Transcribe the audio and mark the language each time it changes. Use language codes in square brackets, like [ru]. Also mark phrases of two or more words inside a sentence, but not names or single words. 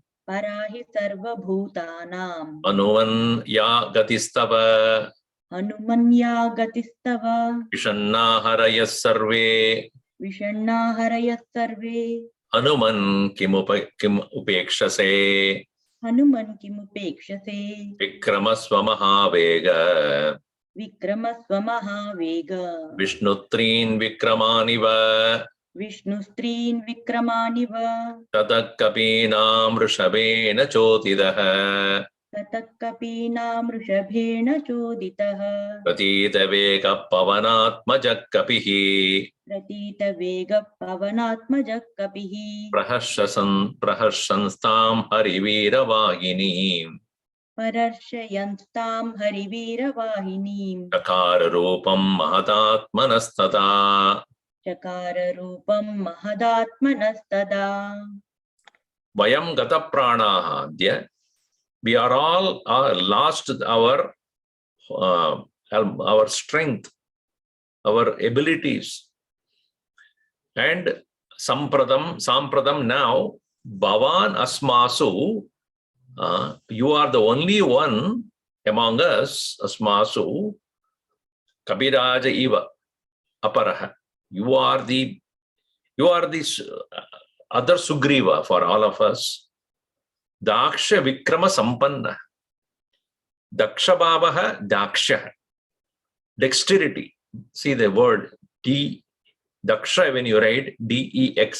[sa] पराहि सर्व भूतानाम् हनुमान् य गतिस्तव हनुमान्य गतिस्तव विषण्ण हरयस् सर्वे विषण्ण हरयस् सर्वे हनुमान् किम् उपेक्षसे हनुमान् किमुपेक्षसे विक्रमस्व महावेग विक्रमस्व महावेग विष्णुत्रिन् विक्रमानिव विष्णुस्त्रीन् विक्रमानिव ततकपीनाम् ऋषबेन चोतिदह ततकपीनाम् ऋषभेण चोदितः प्रतीत वेग पवनात्मज कपिः प्रतीत वेग पवनात्मज कपिः प्रहशंस्ताम् हरिवीर वगिनी परर्श्यंस्ताम् हरिवीर वाहिनीम् चकार रूपम् महतात्मनस्तत चकार रूपम् महदात्मनस्तदा वयम् गत प्राणाः अद्य. [en] We are all lost our strength, our abilities. And sampradam now, [sa] भवान् अस्मासु, [en] you are the only one among us, [sa] अस्मासु, कपिराज इव, अपरः. [en] You are the other Sugriva for all of us. [sa] दक्ष विक्रम सम्पन्न. दक्ष भवः दक्ष. [en] Dexterity. See the word Daksha when you write Dexa.